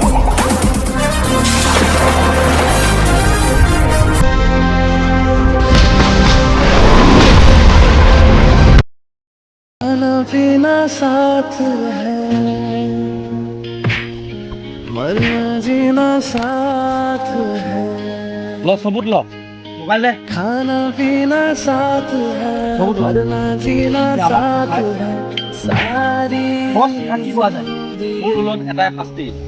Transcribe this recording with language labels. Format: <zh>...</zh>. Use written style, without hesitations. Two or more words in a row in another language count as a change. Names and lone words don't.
<hi>खाना पीना साथ है मरना जीना साथ है</hi> <as>ল সবুত ল মোবাইল দে</as> <hi>खाना पीना साथ है मरना जीना साथ है सारी</hi> <as>বস কি কোৱা যায় মোৰ ৰুলত এটাই শাস্তি</as>